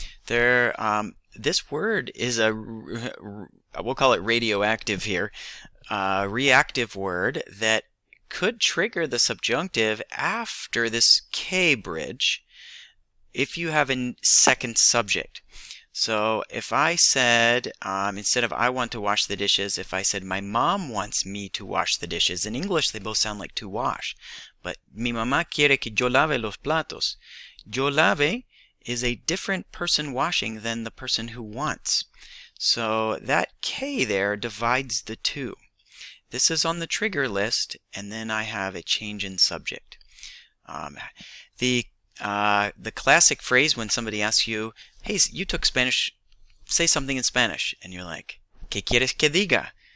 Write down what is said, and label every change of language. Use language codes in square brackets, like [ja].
[en] This word is we'll call it radioactive here, reactive word that could trigger the subjunctive after this K bridge if you have a second subject. So if I said, instead of I want to wash the dishes, if I said my mom wants me to wash the dishes, in English they both sound like to wash. [es] But mi mamá quiere que yo lave los platos. Yo lave [en] is a different person washing than the person who wants. So that K there divides the two. This is on the trigger list, and then I have a change in subject. The classic phrase when somebody asks you, hey, you took Spanish, say something in Spanish, and you're like, [es] ¿Qué quieres que diga?